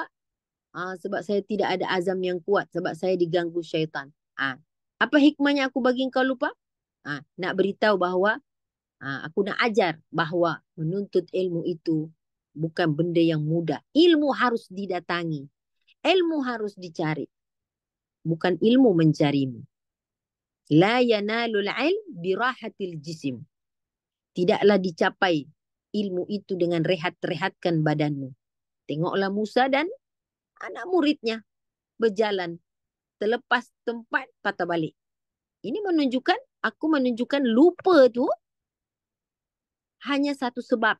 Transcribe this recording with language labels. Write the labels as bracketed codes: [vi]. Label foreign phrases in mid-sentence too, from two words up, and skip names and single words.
[ms] Sebab saya tidak ada azam yang kuat. Sebab saya diganggu syaitan. Apa hikmahnya aku bagi kau lupa? Nak beritahu bahawa aku nak ajar bahawa menuntut ilmu itu bukan benda yang mudah. Ilmu harus didatangi. Ilmu harus dicari. Bukan ilmu mencarimu. [ar] لا ينال العلم براحة الجسم. [ms] Tidaklah dicapai ilmu itu dengan rehat-rehatkan badanmu. Tengoklah Musa dan anak muridnya berjalan. Terlepas tempat, patah balik. Ini aku menunjukkan lupa tu hanya satu sebab.